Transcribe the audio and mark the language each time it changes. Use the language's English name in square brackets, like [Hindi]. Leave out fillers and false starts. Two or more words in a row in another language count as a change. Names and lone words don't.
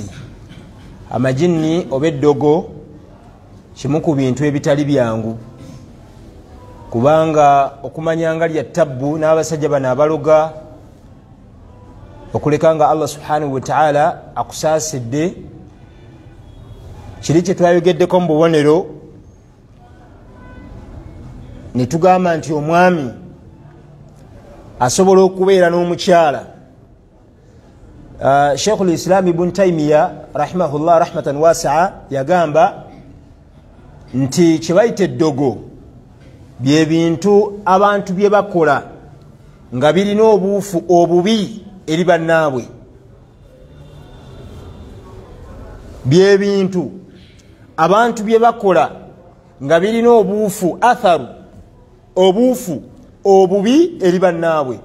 [Ganda] Amajinni oba eddogo kimu ku bintu ebitali byangu, kubanga okumanya nga lya tabbu n'abasajja bano abaloga okuleka nga Allah [Arabic] سبحانه وتعالى [Ganda] akusaasidde kiri kye twayogeddeko mu bubonero ne tugamba nti omwami asobola okubeera n'omukyala. Sheikhul Islam Ibn Taymiya [Arabic] رحمه الله رحمة واسعة [Ganda] yagamba nti kye bayita eddogo bye bintu abantu bye bakola nga birina obuufu obubi eri bannaabwe. Bye bintu abantu bye bakola nga birina obuufu atharu obuufu obubi eri bannaabwe.